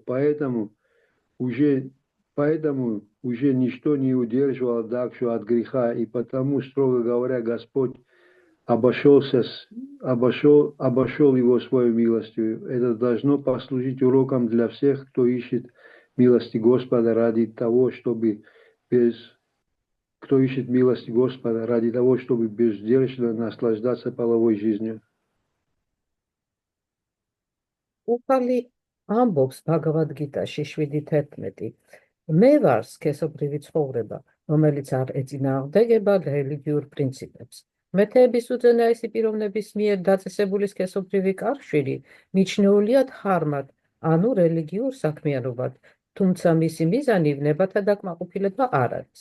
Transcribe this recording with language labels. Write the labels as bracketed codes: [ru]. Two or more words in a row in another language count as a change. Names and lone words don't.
[ru] Поэтому уже ничто не удерживало Дакшу от греха, и потому, строго говоря, Господь обошел его своей милостью. Это должно послужить уроком для всех, кто ищет милости Господа ради того, чтобы безделечно наслаждаться половой жизнью. [ka] უფალი ამბობს ბაგავად გიტაში 7:11. მე ვარ სქესობრივი ცხოვრება, რომელიც არ ეწინააღმდეგება რელიგიურ პრინციპებს. მეთეების უზენაესი პიროვნების მიერ დაწესებული სქესობრივი კავშირი მიჩნეულია დჰარმად, ანუ რელიგიურ საქმიანობად, თუმცა მისი მიზანი ვნებათა დაკმაყოფილება არ არის.